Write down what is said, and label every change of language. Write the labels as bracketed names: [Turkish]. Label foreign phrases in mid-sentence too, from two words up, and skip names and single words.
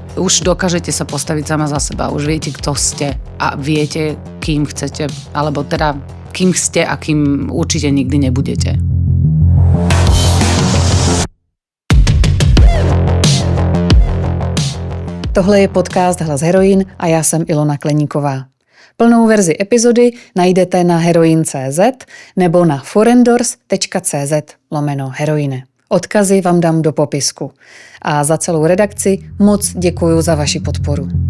[Slovak] Už dokážete sa postaviť sama za seba. Už viete, kto ste a viete, kým chcete, alebo teda kým ste a kým určite nikdy nebudete. [Czech] Tohle je podcast Hlas heroin a já jsem Ilona Kleníková. Plnou verzi epizody najdete na heroin.cz nebo na forendors.cz/heroine. Odkazy vám dám do popisku. A za celou redakci moc děkuju za vaši podporu.